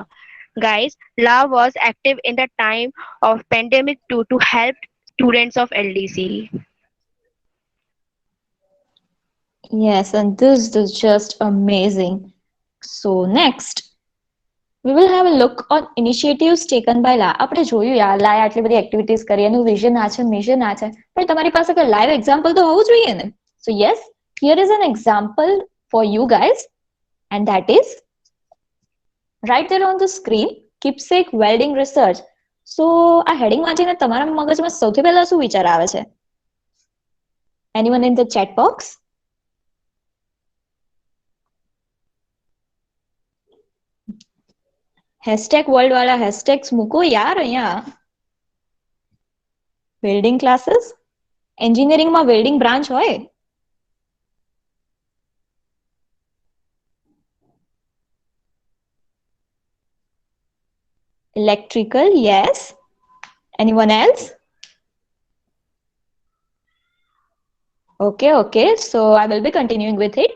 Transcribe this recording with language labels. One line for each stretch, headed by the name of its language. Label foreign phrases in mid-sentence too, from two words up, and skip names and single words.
English: Guys, La was active in the time of pandemic to help students of LDC. Yes, and this is just amazing. So next, we will have a look on initiatives taken by La.
Gujarati: આપણે જોયું યાર લાએ આટલી બધી એક્ટિવિટીઝ કરી એનું વિઝન આ છે મિશન આ છે પણ તમારી પાસે કોઈ
English: live example
Gujarati: તો હોવું જોઈએ ને.
English: So yes, here is an example for you guys and that is right there on the screen, keepsake welding research.
Gujarati: So આ હેડિંગ વાંચીને તમારા મગજમાં સૌથી પહેલા શું વિચાર આવે છે?
English: Anyone in the chat box? hashtag world
Gujarati: વાળા હેશટેગ્સ મૂકો યાર અહીંયા.
English: welding classes,
Gujarati: એન્જિનિયરિંગમાં
English: welding branch
Gujarati: હોય?
English: Electrical, yes. Anyone else? Okay, so I will be continuing with it.